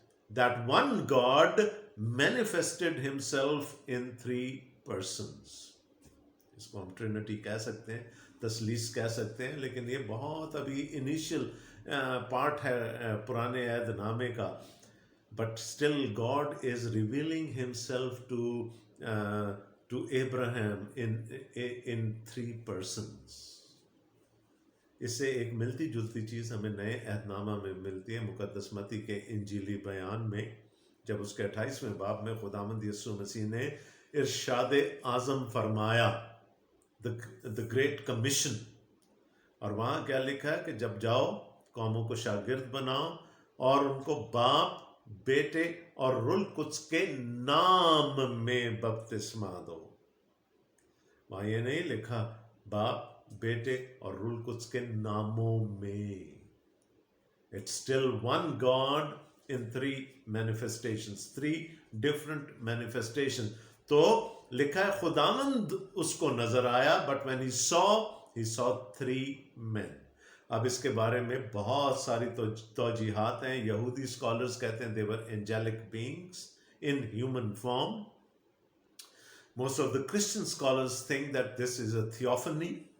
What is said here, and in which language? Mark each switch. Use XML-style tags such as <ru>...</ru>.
<en>That one God manifested himself in 3 persons.</en> <hi>इसको हम Trinity कह सकते हैं, तसलीस कह सकते हैं, लेकिन ये बहुत अभी इनिशियल पार्ट है पुराने अहद नामे का.</hi> <en>But still God is revealing himself to Abraham in 3 persons.</en> <hi>इससे एक मिलती जुलती चीज़ हमें नए अहदनामा में मिलती है, मुकद्दस मत्ती के इंजीली बयान में, जब उसके 28वें बाब में खुदावंद यीशु मसीह ने इरशाद आज़म फरमाया, द ग्रेट कमीशन. और वहाँ क्या लिखा है कि जब जाओ कौमों को शागिर्द बनाओ और उनको बाप, बेटे और रूह कुद्स के नाम में बपतिस्मा दो. वहाँ ये नहीं लिखा बाप, बेटे और रूह कुद्स के नामों में.</hi> <en>It's still one God in 3 manifestations, 3 different manifestations.</en> <hi>तो लिखा है खुदावंद उसको नजर आया,</hi> <en>but when he saw 3 men.</en> <hi>अब इसके बारे में बहुत सारी तौजीहात हैं. यहूदी स्कॉलर्स कहते हैं</hi> <en>they were angelic beings in human form. Most of the Christian scholars think that this is a theophany.</en>